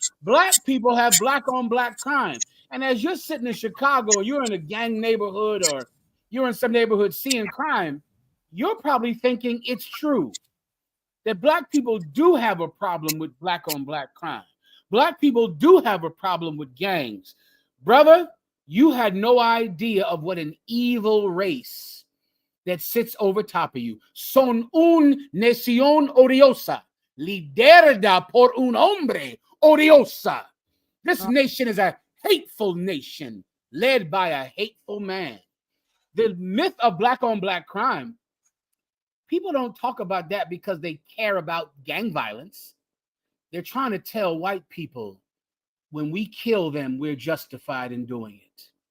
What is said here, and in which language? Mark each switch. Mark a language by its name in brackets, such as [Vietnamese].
[English] Black people have Black on Black crime. And as you're sitting in Chicago, you're in a gang neighborhood or you're in some neighborhood seeing crime, you're probably thinking it's true that Black people do have a problem with Black on Black crime. Black people do have a problem with gangs. Brother, you had no idea of what an evil race that sits over top of you. [Spanish] Son un nación odiosa, liderada por un hombre odiosa. [English] This nation is a hateful nation led by a hateful man. The myth of Black on Black crime, people don't talk about that because they care about gang violence. They're trying to tell white people when we kill them, we're justified in doing it.